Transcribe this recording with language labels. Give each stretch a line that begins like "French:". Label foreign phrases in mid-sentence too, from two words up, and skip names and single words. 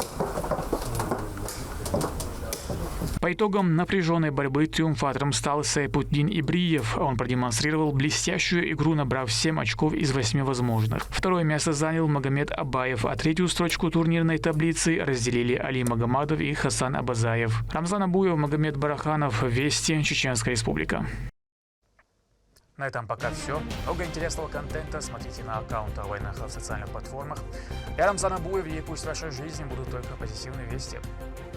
Russian: По итогам напряженной борьбы триумфатором стал Сайпутдин Ибриев. Он продемонстрировал блестящую игру, набрав 7 очков из 8 возможных. Второе место занял Магомед Абаев, а третью строчку турнирной таблицы разделили Али Магомадов и Хасан Абазаев. Рамзан Абуев, Магомед Бараханов, Вести, Чеченская Республика. На этом пока все. Много интересного контента смотрите на аккаунтах Вайнаха в социальных платформах. Я Рамзан Абуев, и пусть в вашей жизни будут только позитивные вести.